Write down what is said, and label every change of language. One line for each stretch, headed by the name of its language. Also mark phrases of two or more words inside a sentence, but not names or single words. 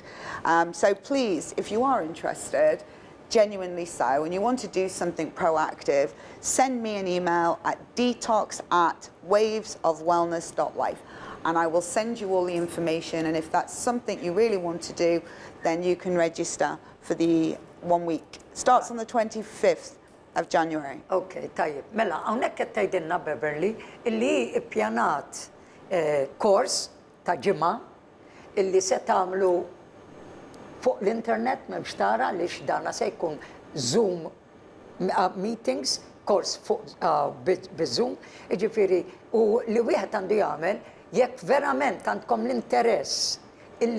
English: So please, if you are interested, genuinely so, and you want to do something proactive, send me an email at detox@wavesofwellness.life, and I will send you all the information. And if that's something you really want to do, then you can register for the 1 week. Starts on the 25th of January.
Maltese: Okay, tajjeb. Mela, hawnhekk qed tgħidilna Beverly illi ppjanat kors ta' ġimgħa illi se tagħmlu fuq l-internet m'hemmx tara għaliex dana se jkun
English: Zoom meetings,
Maltese: kors fuq bi-Zoom, jiġifieri u li wieħed għandu jagħmel jekk verament għandkom l-interess illi